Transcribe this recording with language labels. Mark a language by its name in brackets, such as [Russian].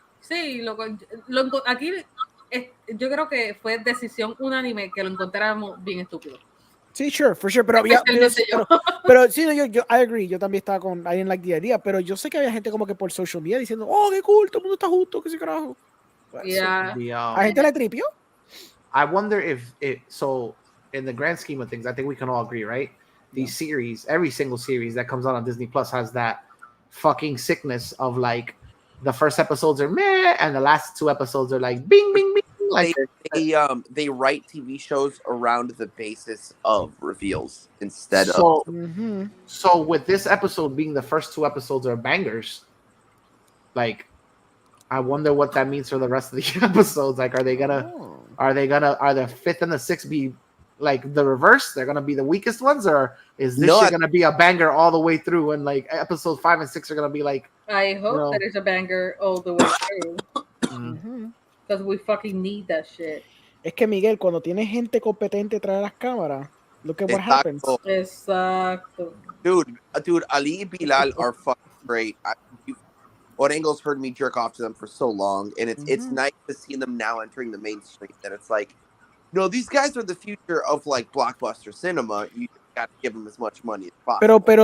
[Spanish] Sí, aquí yo creo que fue decisión unánime que lo encontráramos bien estúpido. Sí, [English] sure, for sure, [Spanish] pero sí, yo [English] I agree, [Spanish] yo también estaba con [English] I didn't like the idea, [Spanish] pero yo sé que había gente como que por social media diciendo, oh, qué cool, todo el mundo está justo, que sí carajo. ¿A gente le tripió? [English] I wonder if so in the grand scheme of things, I think we can all agree, right? These series, every single series that comes out on Disney Plus has that fucking sickness of like the first episodes are meh and the last 2 episodes are like bing bing bing. Like they write TV shows around the basis of reveals instead of. So with this episode being the first 2 episodes are bangers, like I wonder what that means for the rest of the episodes. Like, are the 5th and the 6th be like the reverse? They're gonna be the weakest ones, or is this shit gonna be a banger all the way through? And like episodes 5 and 6 are gonna be like I hope that it's a banger all the way through. Because we fucking need that shit. [Spanish] Es que Miguel, cuando tienes gente competente detrás de las cámaras, [English] look at what happens. [Spanish] Exacto. [English] Dude, Ali and Bilal are fucking great. Orengo's heard me jerk off to them for so long, and it's nice to see them now entering the mainstream. That it's like, no, these guys are the future of like blockbuster cinema. You got to give them as much money as possible.